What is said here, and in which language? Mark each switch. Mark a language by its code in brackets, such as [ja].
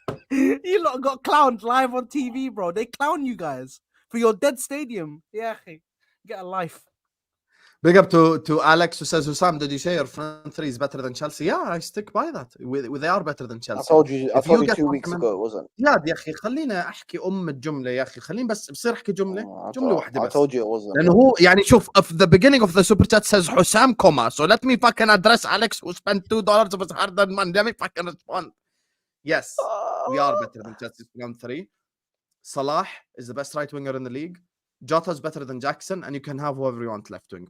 [en] You lot got clowned live on TV, bro. They clown you guys for your dead stadium. Yeah, get a life. Big up to Alex who says, Hussam, did you say your front three is better than Chelsea? Yeah, I stick by that. They are better than Chelsea. I told you If you get 2 weeks compliment- ago, it wasn't. [ar] يا اخي خلينا احكي الجمله يا اخي خليني بس بصير احكي جمله واحده [en] I told you it wasn't. [ar] لانه هو يعني شوف [en] of the beginning of the super chat says Hussam comma, so let me fucking address Alex who spent $2 of his hard-earned money. Let me fucking respond. Yes, we are better than Chelsea front three. Salah is the best right winger in the league. Jota's better than Jackson, and you can have whoever you want left wing.